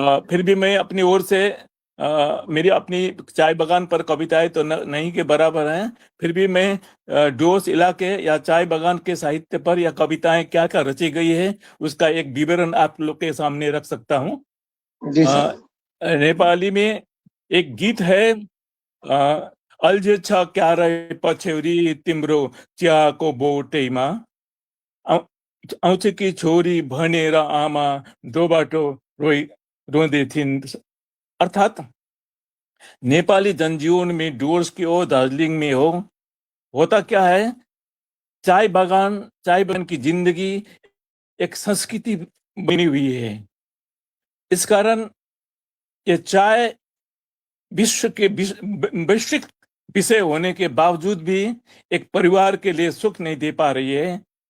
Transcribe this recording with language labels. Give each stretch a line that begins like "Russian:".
Hindi: फिर भी मैं अपनी ओर से मेरी अपनी चाय बगान पर कविताएं तो नहीं के बराबर हैं, फिर भी मैं डोस इलाके या चाय बगान के साहित्य पर या कविताएं क्या क्या रची गई है उसका एक विवरण आप लोग के सामने रख सकता हूँ। जी सर।
Nepali: नेपाली में एक गीत है, अल्झे छ क्यारे पछ्यौरी तिम्रो चियाको बोटैमा, आउँछ कि छोरी भनेर आमा दोबाटो रोँदै थिइन्।
Hindi: अर्थात नेपाली जनजीवन में डुवर्स की ओ दार्जिलिंग में होता क्या है, चाय बगान की जिंदगी एक संस्कृति बनी हुई है। इस कारण ये चाय विश्व के वैश्विक विषय होने के बावजूद भी एक परिवार के लिए सुख नहीं दे पा रही है।